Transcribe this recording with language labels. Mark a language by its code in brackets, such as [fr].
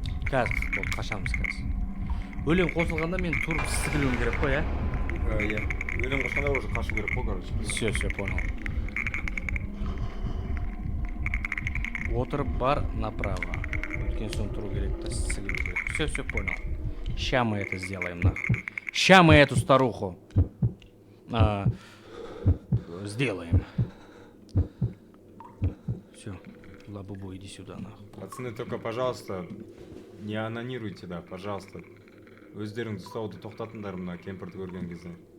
[kk] қазір болды қашамыз қазір. Өлең қосылғанда мен тұрып сігілуім керек қой, иә? Иә. Өлең қосқанда уже қашу керек қой, короче. [ru] Все, понял. [kk] Отырып бар направо. Өткен соң тұру керек, та сігілу керек. [ru] Все, понял. Ща мы это сделаем, нахуй. Ща мы эту старуху сделаем. Все, Лабубу, иди сюда, нахуй. Пацаны, только, пожалуйста, не анонируйте, да, пожалуйста. [kk] Өздеріңді ұстауды тоқтатыңдар мына кемпірді көрген кезде.